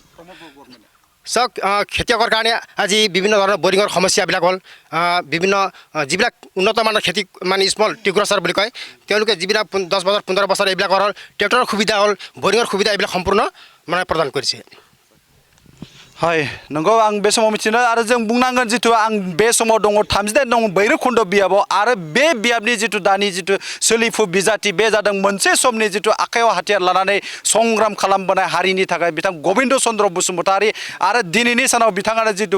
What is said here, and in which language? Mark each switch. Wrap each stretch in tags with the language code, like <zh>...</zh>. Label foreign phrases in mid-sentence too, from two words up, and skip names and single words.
<as>চাওক খেতিয়কৰ কাৰণে আজি বিভিন্ন ধৰণৰ বৰিঙৰ সমস্যাবিলাক হ'ল বিভিন্ন যিবিলাক উন্নত মানৰ খেতি মানে স্মল টিগ্ৰচাৰ বুলি কয় তেওঁলোকে যিবিলাক 10 বছৰ 15 বছৰ এইবিলাকৰ হ'ল ট্ৰেক্টৰৰ সুবিধা হ'ল বৰিঙৰ সুবিধা এইবিলাক সম্পূৰ্ণ মানে প্ৰদান কৰিছে</as> <brx>হয় नंगौ आं बे समाव मिथिनो आरो जों बुंनांगोन जितु आं बे समाव दङ 38 दङ भैरबकुन्द बियाबाव आरो बे बियाबनि जितु दानि जितु सोलिफु बिजाथि बे जादों मोनसे समनि जितु आखायाव हाथियार लानानै संग्राम खालामबोनाय हारिनि थाखाय बिथां गबिन्द चन्द्र बसुमतारी आरो दिनैनि सानाव बिथाङानो जितु</brx>